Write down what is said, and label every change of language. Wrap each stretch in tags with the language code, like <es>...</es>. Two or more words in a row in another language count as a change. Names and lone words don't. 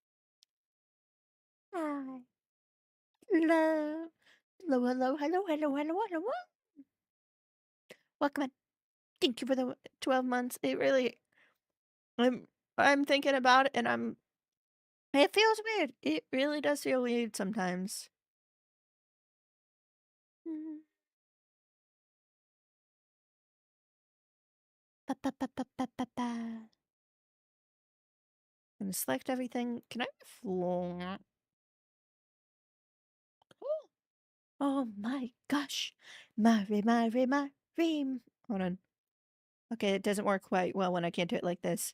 <en>Hi. Hello. Hello. Welcome in. Thank you for the 12 months. It really, I'm, I'm thinking about it and it feels weird. It really does feel weird sometimes. Mhm. Ba, ba, ba, ba, ba, ba, ba. I'm gonna select everything. Can I floor? Oh my gosh. Mari. Hold on. Okay, it doesn't work quite well when I can't do it like this.</en>